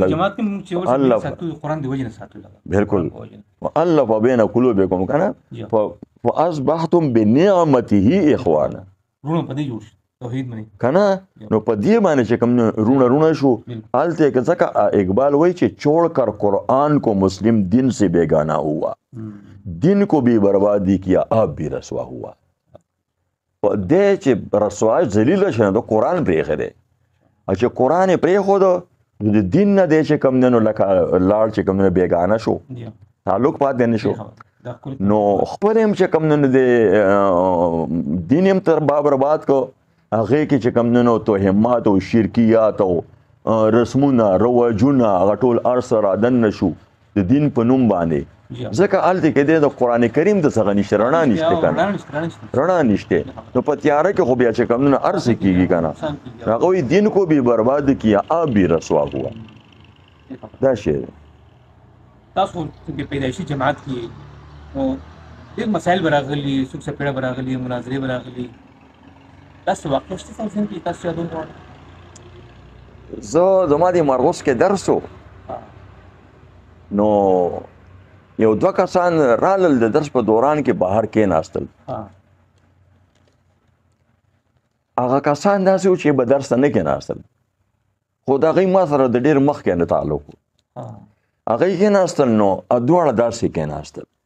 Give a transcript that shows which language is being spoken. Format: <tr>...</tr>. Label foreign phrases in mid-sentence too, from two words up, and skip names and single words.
<ps>جماعت کې چې ورسره ساتو قرآن دی وجه نه ساتو</ps> <ar>بالکل والله بین قلوبکم کنه فاصبحتم بنعمته اخوانا</ar> <ps>رونه په دې جوړ توحید باندې کنه نو په دې باندې چې کوم رونه شو حالت کې ځکه اقبال وای چې</ps> <ur>چھوڑ کر قرآن کو مسلم دین سے بیگانہ ہوا دین کو بھی بربادی کیا آپ بھی رسوا ہوا</ur> <ps>دې چې رسوا ذلیل شنه د قرآن پرېښی دی چې قرآن یې پرېښود نو د دین نه دی چې کوم دی نو لکه لاړ چې کوم دی بیګانه شو تعلق پاتې نه شو نو خپل هم چې کوم دی د دین هم تر برباد کو هغې کې چې کوم دی نو توهمات او شرکیات او رسمونه رواجونه هغه ټول هر څه رادننه شو د دین په نوم باندې ځکه هلته کې دی د قرآن کریم د څخه نشته رڼا نشته که رڼا نشته نو په تیاره کې خو بیا چې کوم نه هر څه کېږي که نه هغه وایي</ps> <ur>دین کو بھی برباد کیا آب بھی رسوا ہوا</ur> <ps>دا شی دی تاسو څنګه پیدایشي جماعت کې نو ډېر مسایل به راغلي څوک څپېړه به راغلي مناظرې به راغلي داسې واقع شته تاسو ذهن کې تاسو یادول غواړئ زه زما د مرغوس کې درس و نو یو دوه کسان رالل د درس په دوران کې بهر کېناستل هغه کسان داسې و چې به درس ته نه کېناستل خو د هغوی ما سره د ډېر مخکې نه تعلق و هغوی کېناستل نو دواړه داسې کېناستل</ps>